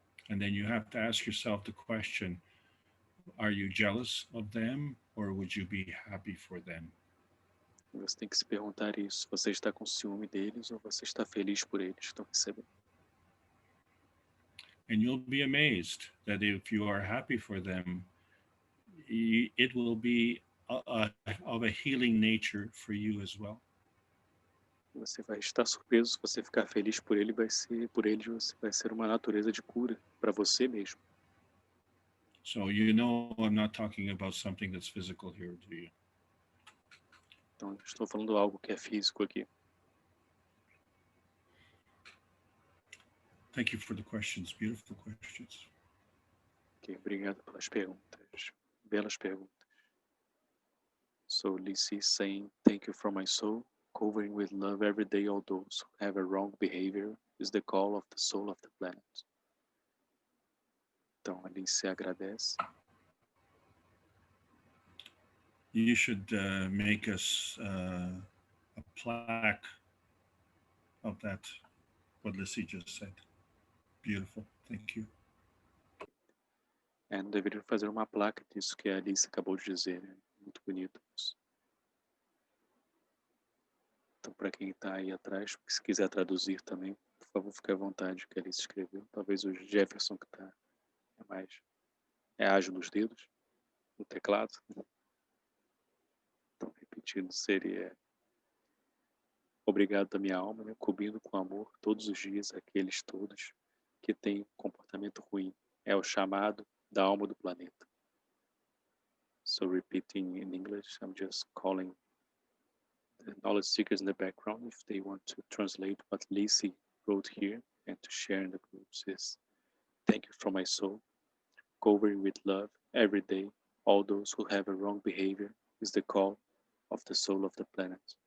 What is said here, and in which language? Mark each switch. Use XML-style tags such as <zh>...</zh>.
<en>And then you have to ask yourself the question, are you jealous of them or would you be happy for them?</en> <pt>Você tem que se perguntar isso. Você está com ciúme deles ou você está feliz por eles? Estão recebendo.</pt> <en>And you'll be amazed that if you are happy for them, it will be of a healing nature for you as well.</en> <pt>Você vai estar surpreso. Se você ficar feliz por ele, por eles, você vai ser uma natureza de cura para você mesmo.</pt> <en>So you know I'm not talking about something that's physical here, do you?</en> <pt>Então, eu estou falando algo que é físico aqui.</pt> <en>Thank you for the questions, beautiful questions.</en> <pt>Ok, obrigado pelas perguntas. Belas perguntas.</pt> <en>So, Lissy saying, thank you from my soul. Covering with love every day all those who have a wrong behavior is the call of the soul of the planet.</en> <pt>Então, a Lissy agradece.</pt> <en>You should make us a plaque of that, what Lissy just said. Beautiful, thank you.</en> <pt>É, deveria fazer uma placa disso que a Alice acabou de dizer. Né? Muito bonito isso. Então, para quem está aí atrás, se quiser traduzir também, por favor, fique à vontade, que a Alice escreveu. Talvez o Jefferson, que está ágil nos dedos, no teclado. Então, repetindo, seria: obrigado da minha alma, né? Cobrindo com amor todos os dias aqueles todos que têm comportamento ruim. É o chamado da alma do planeta.</pt> <en>So repeating in English, I'm just calling the knowledge seekers in the background if they want to translate what Lissy wrote here and to share in the groups is: thank you from my soul, covering with love every day all those who have a wrong behavior is the call of the soul of the planet.</en>